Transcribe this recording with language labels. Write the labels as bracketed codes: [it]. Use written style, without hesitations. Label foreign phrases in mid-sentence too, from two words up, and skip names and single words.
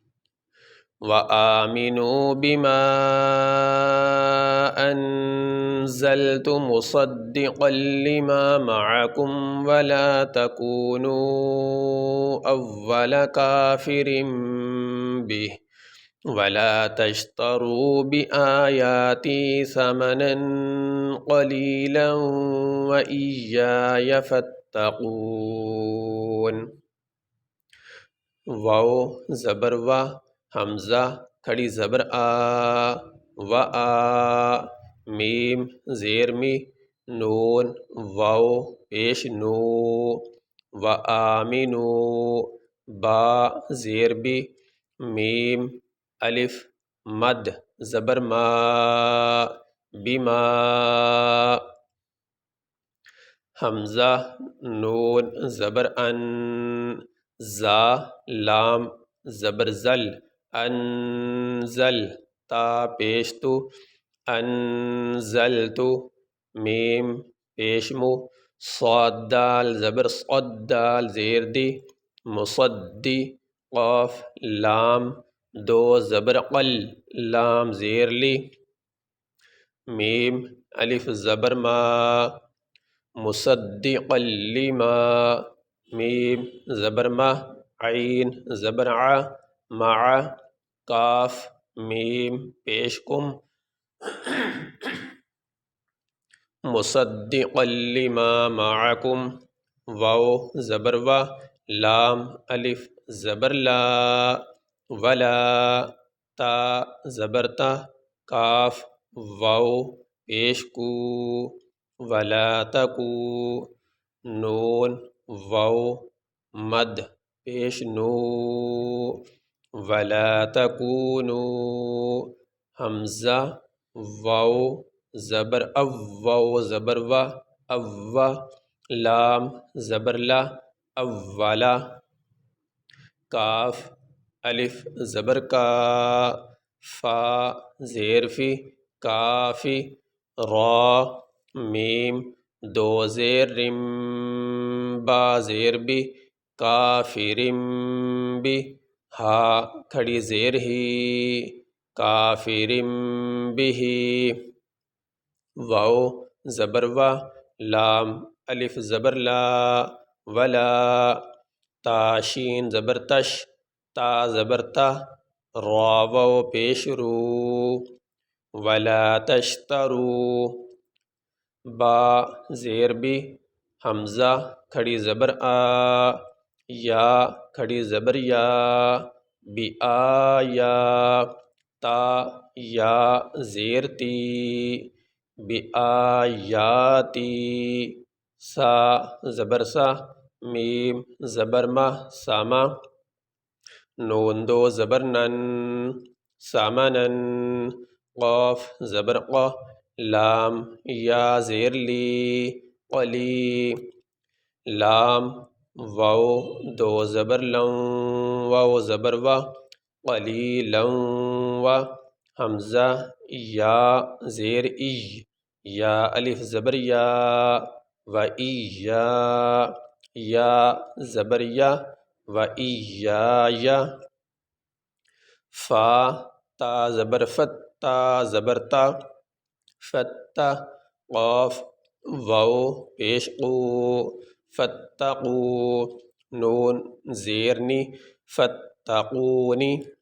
[ar] وآمنوا بما أنزلت مصدقا لما معكم ولا تكونوا أول كافر به ولا تشتروا بآياتي ثمنا قليلا وإياي فاتقون۔ [ur] واو زبر و، حمزہ کھڑی زبر آ، و آ، میم زیر می، نون واو پیش نو، [ar] و آمنو [ur] با زیر بی، میم الف مد زبر ما، بما، حمزہ نون زبر ان، زا لام زبر زل، انزل تا پیش تو، انزلتو میم پیش مو، صاد دال زبر صد دال زیر دی، مصدی قاف لام دو زبر قل، لام زیر لی، میم الف زبر ما، [ar] مصدقا لما، [ur] میم زبر ما، عین زبر ع، مع، کاف میم پیش کم، [ar] مصدقا لما معکم، [ur] واو زبر و، لام الف زبر لا، ولا تا زبر تا، کاف واو پیش کو، [ar] ولا تکو، [ur] نون واو مد پیش نو، [ar] ولا تکونو، [ur] حمزہ واو زبر او، واو زبر و، او، لام زبر لا، اولا، کاف الف زبر کا، فا زیر فی، کافی، را میم دو زیر رم، با زیر بی، [ar] کافرم بی، [ur] ہا کھڑی زیر ہی، [ar] کافرم بھی، [ur] واو زبر و، لام الف زبر لا، ولا، تا شین زبر تش، تا زبر تا، را واو پیش رو، [ar] ولا تشترو، [ur] با زیر بی، حمزہ کھڑی زبر آ، یا کھڑی زبر یا، [ar] بی آیا، [ur] تا یا زیر تی، [ar] بی آیاتی، [ur] سا زبر سا، میم زبر ما، ساما، نون دو زبر نن، سامنن، قاف زبر قا، لام یا زیر لی، قلی، لام واو دو زبر لن، واو زبر و، [ar] قلیلا و، [ur] حمزہ یا زیر ای، یا الف زبر یا، [ar] و اییا، [ur] یا زبر یا، [ar] و ایایا، [ur] فا تا زبر فت، تا زبر تا، فتا، قاف واو پیش قو، فتقو، نون زیرنی، فتقونی۔